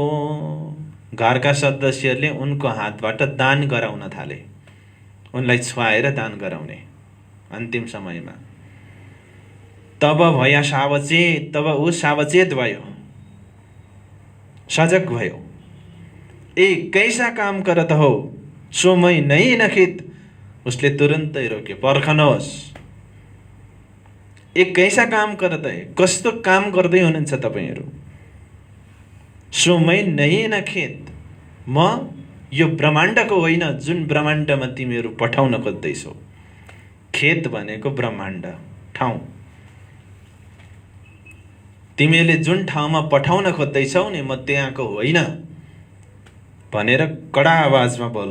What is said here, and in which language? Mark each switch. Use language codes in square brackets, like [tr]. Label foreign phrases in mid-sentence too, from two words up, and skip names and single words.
[ne] घरका सदस्यहरूले उनको हातबाट दान गराउन थाले, उनलाई छुवाएर दान गराउने अन्तिम समयमा। [hi] तब भया सावचेत, [ne] तब ऊ सावचेत भयो, सजग भयो। [hi] ए कैसा काम करत हो, सो मै नहीं नखित। [ne] उसले तुरन्तै रोक्यो, पर्खनुहोस्। [hi] ए कैसा काम करत है, [ne] कस्तो काम गर्दै हुनुहुन्छ तपाईहरू? [hi] सो मै नहीं नखेत, [ne] म यो ब्रह्माण्डको होइन जुन ब्रह्माण्डमा तिमीहरू पठाउन खोज्दैछौ। खेत भनेको ब्रह्माण्ड, ठाउँ। तिमीहरूले जुन ठाउँमा पठाउन खोज्दैछौ नि, म त्यहाँको होइन भनेर कडा आवाजमा बोल्नुभयो।